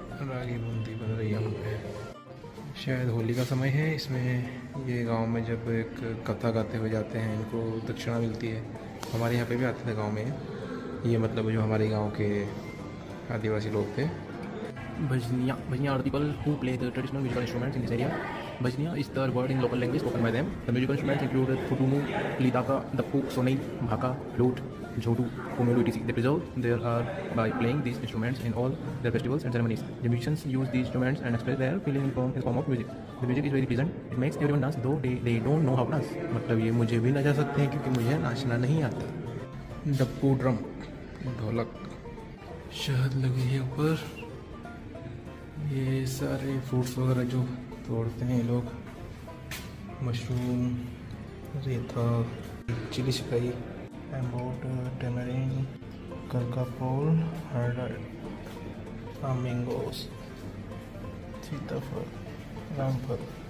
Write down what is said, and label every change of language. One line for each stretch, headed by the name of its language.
Hindi: रागी बूंदी बन रही है यहाँ पे। शायद होली का समय है। इसमें ये गांव में जब एक कथा गाते हुए जाते हैं इनको दक्षिणा मिलती है। हमारे यहाँ पे भी आते थे गांव में। ये मतलब जो हमारे गांव के आदिवासी लोग थे।
English: Bajnia are the people who play the traditional musical instruments in this area. Bajnia is the word in local language spoken by them. The musical instruments include futumu, lidaka, dappu, sonai, bhaka, flute, jhotu, kumelu, etc. They preserve their art by playing these instruments in all their festivals and ceremonies. The musicians use these instruments and express their feeling in form of music. The music is very pleasant. It makes everyone dance, though they don't know how to dance.
Hindi: मतलब ये मुझे भी नचा सकते हैं क्योंकि मुझे नाचना नहीं आता। डप्पू, ड्रम, ढोलक, शहद लगी है ऊपर। ये सारे फ्रूट्स वगैरह जो तोड़ते हैं लोग। मशरूम, रेता, चिली शिकाई, एम्बोट, टेमरिन, करकापोल, हर्डर, फ्लामिंगोस, सीताफल, रामफल।